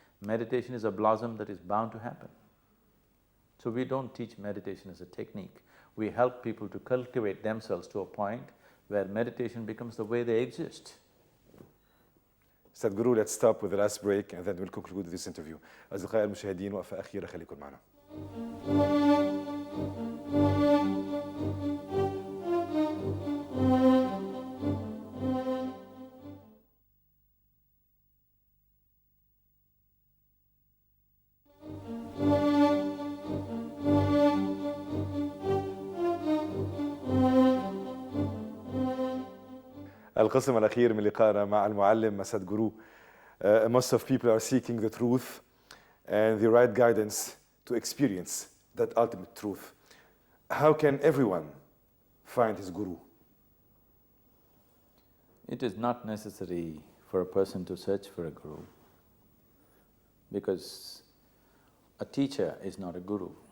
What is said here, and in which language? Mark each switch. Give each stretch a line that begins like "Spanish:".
English: Meditation is a blossom that is bound to happen. So we don't teach meditation as a technique, we help people to cultivate themselves to a point where meditation becomes the way they exist. Sadhguru, let's stop with the last break and then we'll conclude this interview.
Arabic: أصدقائي المشاهدين، وقفة أخيرة، خليكم معنا. القسم الأخير من لقائنا مع المعلم سادغورو.
English: Most of people are seeking the truth and the right guidance to experience that ultimate truth. How can everyone find his guru? It is not necessary for a person to search for a guru, because a teacher is not a guru.